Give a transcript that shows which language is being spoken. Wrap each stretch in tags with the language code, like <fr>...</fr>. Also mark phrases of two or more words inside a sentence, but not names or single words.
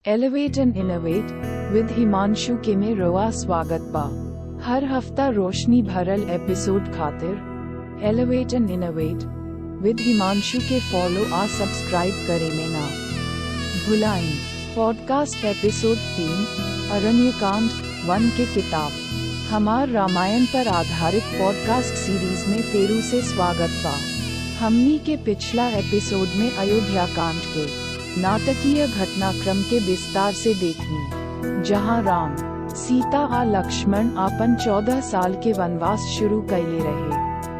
<bho>एलिवेट एंड इनोवेट विद हिमांशु के में रवा स्वागत बा। हर हफ्ता रोशनी भरल एपिसोड खातिर एलिवेट एंड इनोवेट विद हिमांशु के फॉलो आ सब्सक्राइब करे में ना भुलाएं।</bho> <en>podcast episode</en> <bho>3 अरण्यकांड 1 के किताब हमार रामायण पर आधारित</bho> <en>podcast series</en> <bho>में फेरू से स्वागत बा। हमनी के पिछला एपिसोड में अयोध्या कांड के नाटकीय घटनाक्रम के विस्तार से देखनी, जहां राम, सीता आ लक्ष्मण अपन 14 साल के वनवास शुरू कैले रहे।</bho>